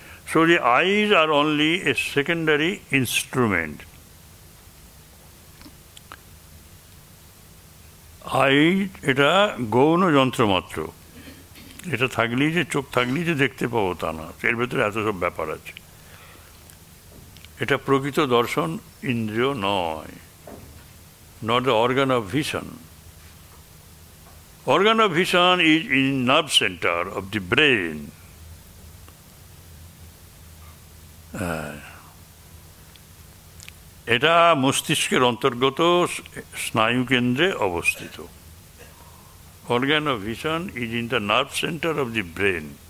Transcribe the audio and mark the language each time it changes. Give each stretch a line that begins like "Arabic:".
English: So the eyes are only a secondary instrument.
Bangla: I এটা গৌণ যন্ত্র মাত্র, এটা থাকলেই যে চোখ থাকলেই যে দেখতে পাবো তা না, এর ভেতরে এত সব ব্যাপার আছে। এটা প্রকৃত দর্শন ইন্দ্রিয় নয়,
English: not the organ of vision. Organ of vision is in nerve center of the brain.
Bangla: এটা মস্তিষ্কের অন্তর্গত স্নায়ু কেন্দ্রে অবস্থিত।
English: Organ of vision is in the nerve center of the brain.